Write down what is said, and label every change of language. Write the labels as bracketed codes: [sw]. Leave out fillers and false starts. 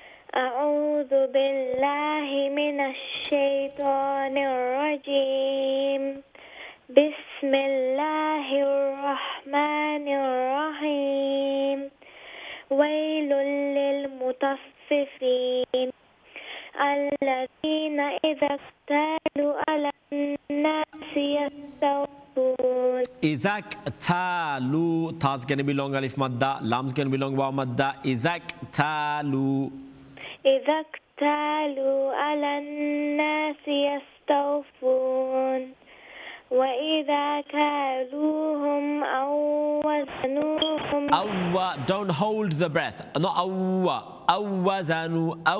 [ar] أعوذ بالله من الشيطان الرجيم بسم الله الرحمن الرحيم ويل للمطففين الذين إذا اكتالوا على الناس يستوفون إذا اكتالوا [en] ta's going to be long alif madda, lam's going to be long waw madda. [ar] إذا اكتالوا إذا اكتالوا على الناس يستوفون وإذا كالوهم أو وزنوهم [en] don't hold the breath, not [ar] أو وزنوا